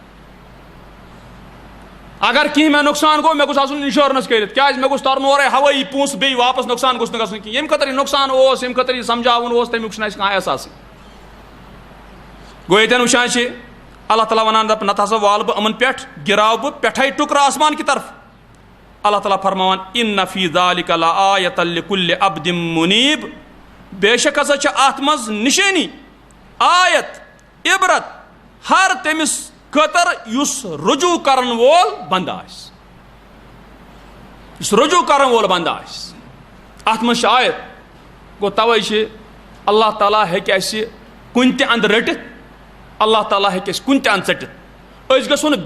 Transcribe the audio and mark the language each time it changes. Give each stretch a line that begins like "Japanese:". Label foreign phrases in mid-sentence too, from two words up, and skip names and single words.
Kashmiri: اگر کینٛہہ مےٚ نۄقصان گوٚو مےٚ گوٚژھ آسُن انشورنس کٔرِتھ کیٛازِ مےٚ گوٚژھ ترُن اورے ہوٲیی پونٛسہٕ بیٚیہِ واپس نۄقصان گوٚژھ نہٕ گژھُن کینٛہہ ییٚمہِ خٲطرٕ یہِ نۄقصان اوس ییٚمہِ خٲطرٕ یہِ سمجھاوُن اوس تمیُک چھُنہٕ اَسہِ کانٛہہ احساسٕے گوٚو ییٚتٮ۪ن وٕچھان چھِ اللہ تعالیٰ وَنان دَپ نتہٕ ہسا والہٕ بہٕ یِمن پٮ۪ٹھ گِراو بہٕ پٮ۪ٹھے ٹُکرٕ آسمان کہِ طرفہٕ اللہ تعالیٰ فرماوان
Arabic: اِنَّ فی ذالِکَ لَآیَةً لِکُلِّ عَبْدٍ مُنیٖب
Kashmiri: بے شک ہسا چھِ اتھ منٛز نِشٲنی آیت عبرت ہر تٔمِس خٲطرٕ یُس رجوٗع کرن وول بنٛدٕ آسہِ یُس رجوٗع کرن وول بنٛدٕ آسہِ اتھ منٛز چھِ آیت گوٚو توے چھِ اللہ تعالیٰ ہیٚکہِ اَسہِ کُنہِ تہِ اندٕ رٔٹِتھ اللہ تعالیٰ ہیٚکہِ اَسہِ کُنہِ تہِ اندٕ ژٔٹِتھ أسۍ گژھو نہٕ